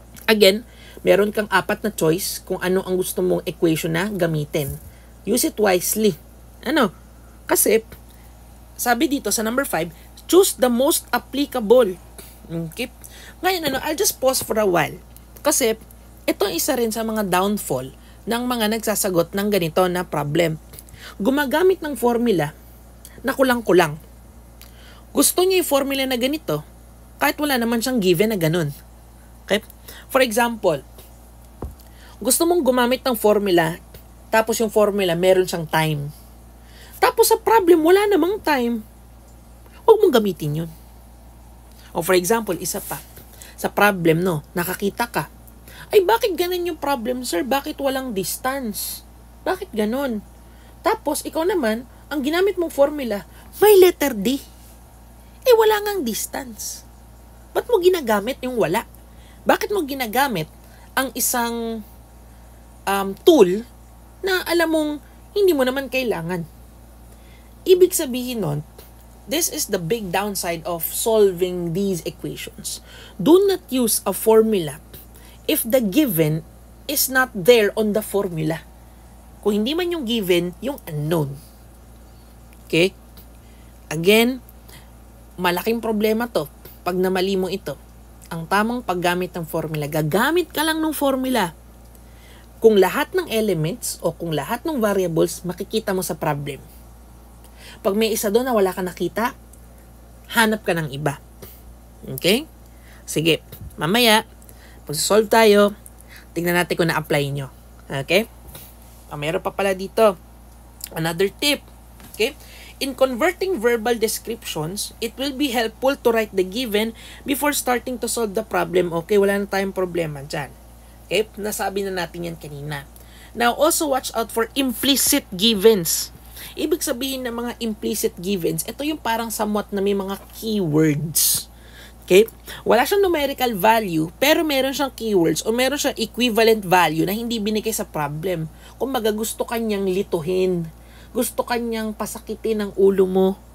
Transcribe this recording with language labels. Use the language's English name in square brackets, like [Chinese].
[Filipino] Again, meron kang 4 na choice kung ano ang gusto mong equation na gamitin. [English] Use it wisely. [Filipino] Kasi, sabi dito sa [English] number 5, choose the most applicable. Okay? Ngayon, I'll just pause for a while. [Filipino] Kasi, ito isa rin sa mga downfall ng mga nagsasagot ng ganito na problem. Gumagamit ng formula na kulang-kulang. Gusto niya yung formula na ganito, kahit wala naman siyang given na ganun. Okay? For example, gusto mong gumamit ng formula, tapos yung formula meron siyang time. Tapos sa problem, wala namang time. Huwag mong gamitin yun. O for example, isa pa. Sa problem, nakakita ka. Ay, bakit ganun yung problem, sir? Bakit walang distance? Bakit ganun? Tapos, ikaw naman, ang ginamit mong formula, may letter D. Wala ngang distance. Ba't mo ginagamit yung wala? Bakit mo ginagamit ang isang tool na alam mong hindi mo naman kailangan? Ibig sabihin nun, [English] this is the big downside of solving these equations. Do not use a formula if the given is not there on the formula. [Filipino] Kung hindi man yung given, yung unknown. Okay? Again, malaking problema to pag namali mo ito. Ang tamang paggamit ng formula, gagamit ka lang ng formula kung lahat ng elements o kung lahat ng variables makikita mo sa problem. Pag may isa doon na wala ka nakita, hanap ka ng iba. Okay? Sige, mamaya, pag-solve tayo, tingnan natin kung na-apply nyo. Okay? Meron pa pala dito. [English] Another tip. [Filipino] Okay? [English] In converting verbal descriptions, it will be helpful to write the given before starting to solve the problem. [Filipino] Okay, wala na tayong problema dyan. Okay, nasabi na natin yan kanina. [English] Now, also watch out for implicit givens. [Filipino] Ibig sabihin ng mga implicit givens, ito yung parang somewhat na may mga keywords. Okay? Wala siyang numerical value, pero meron siyang keywords o meron siyang equivalent value na hindi binigay sa problem. Kung gusto kanyang lituhin, gusto kanyang pasakitin ng ulo mo.